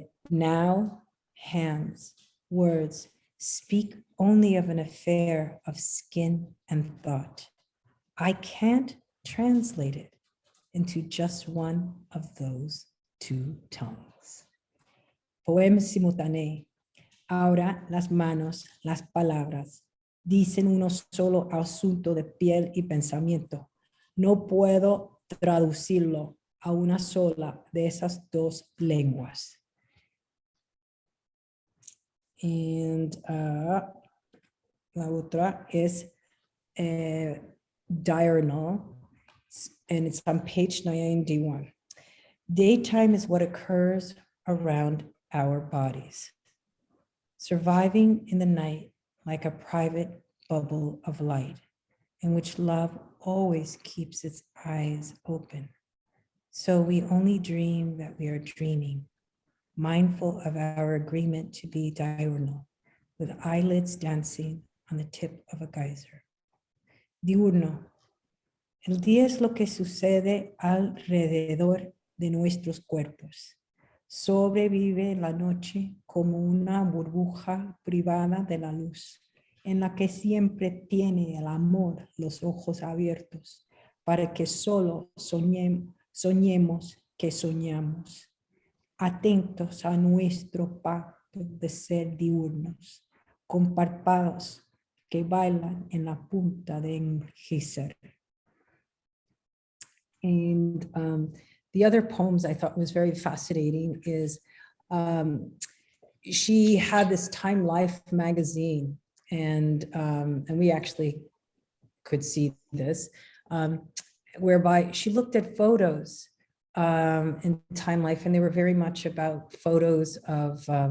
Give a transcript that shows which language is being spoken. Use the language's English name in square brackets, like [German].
[English] Now, hands, words, speak only of an affair of skin and thought. I can't translate it into just one of those two tongues. [Spanish] Poema simultáneo. Ahora las manos, las palabras, dicen uno solo asunto de piel y pensamiento. No puedo traducirlo a una sola de esas dos lenguas. [English] And [Spanish] la otra es diurnal. [English] and it's on page 91. Daytime is what occurs around our bodies, surviving in the night like a private bubble of light in which love always keeps its eyes open. So we only dream that we are dreaming, mindful of our agreement to be diurnal, with eyelids dancing on the tip of a geyser. [Spanish] Diurno. El día es lo que sucede alrededor de nuestros cuerpos. Sobrevive la noche como una burbuja privada de la luz, en la que siempre tiene el amor los ojos abiertos, para que solo soñemos que soñamos, atentos a nuestro pacto de ser diurnos, con párpados que bailan en la punta de envejecer. [English] And the other poems I thought was very fascinating is she had this Time Life magazine, and we actually could see this, whereby she looked at photos in Time Life, and they were very much about photos of